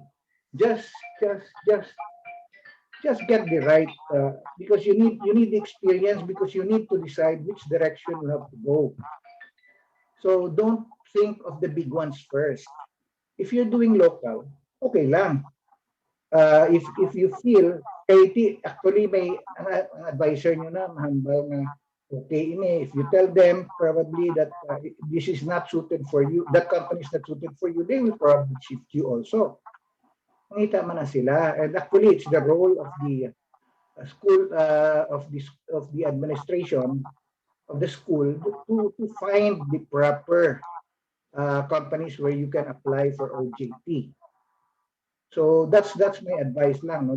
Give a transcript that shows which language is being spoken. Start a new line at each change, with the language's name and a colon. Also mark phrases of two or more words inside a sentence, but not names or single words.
English: Just get the right, because you need the experience, because you need to decide which direction you have to go. So don't think of the big ones first. If you're doing local,
Filipino: okay lang.
English: If you feel, actually
Hiligaynon: may ang advisor nyo na mahambal nga, okay ini,
English: if you tell them probably that this is not suited for you, that company is not suited for you, they will probably shift you also.
Hiligaynon: Mangita man na sila.
English: And actually, it's the role of the school, of the administration of the school to find the proper companies where you can apply for OJT. So that's my advice lang, no?